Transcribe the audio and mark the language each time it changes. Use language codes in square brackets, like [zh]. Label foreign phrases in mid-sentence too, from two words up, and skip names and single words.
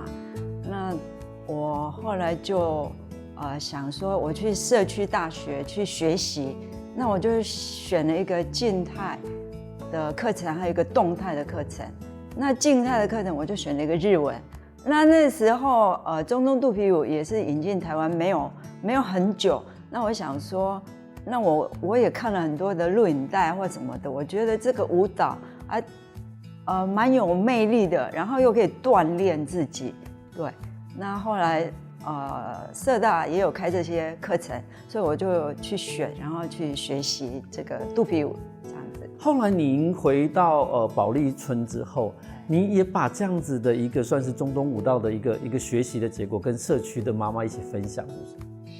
[zh] 那我後來就想說，我去社區大學去學習。那我就選了一個靜態的課程，還有一個動態的課程。那靜態的課程我就選了一個日文。那時候中東肚皮舞也是引進台灣沒有很久。那我想說，那我也看了很多的錄影帶或什麼的，我覺得這個舞蹈蠻有魅力的，然後又可以鍛鍊自己。對，那後來。社大也有開這些課程，所以我就去選，然後去學習這個肚皮舞，這樣子。後來您回到保利村之後，你也把這樣子的一個算是中東舞蹈的一個學習的結果，跟社區的媽媽一起分享，是不是？